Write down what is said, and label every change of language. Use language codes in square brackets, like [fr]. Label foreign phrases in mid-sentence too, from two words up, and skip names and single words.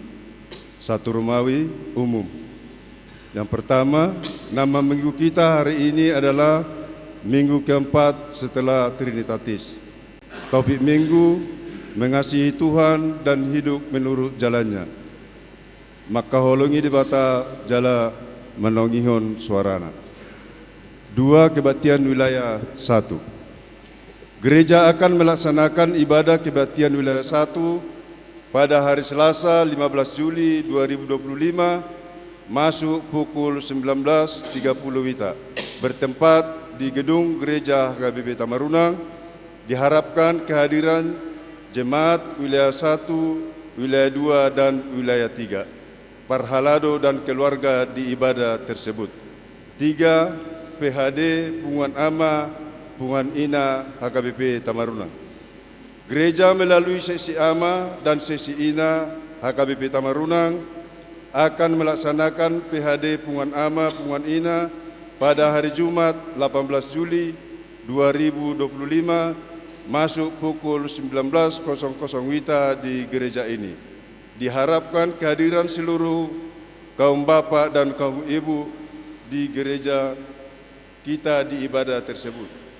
[id] Satu Romawi umum. Yang pertama, nama minggu kita hari ini adalah minggu keempat setelah Trinitatis. Topik minggu, mengasihi Tuhan dan hidup menurut jalannya. [bbc] Maka holongi di bata jala menongihon suarana. [id] 2 Kebaktian Wilayah 1. Gereja akan melaksanakan ibadah kebaktian wilayah 1 pada hari Selasa 15 Juli 2025 masuk pukul 19.30 WITA bertempat di gedung Gereja HKBP Tamarunang. Diharapkan kehadiran jemaat wilayah 1, wilayah 2 dan wilayah 3, parhalado dan keluarga di ibadah tersebut. 3 PHD Punguan Ama Punguan Ina HKBP Tamarunang. Gereja melalui sesi Ama dan sesi Ina HKBP Tamarunang akan melaksanakan PHD Punguan Ama Punguan Ina pada hari Jumat 18 Juli 2025 masuk pukul 19.00 WITA di gereja ini. Diharapkan kehadiran seluruh kaum bapak dan kaum ibu di gereja kita di ibadah tersebut.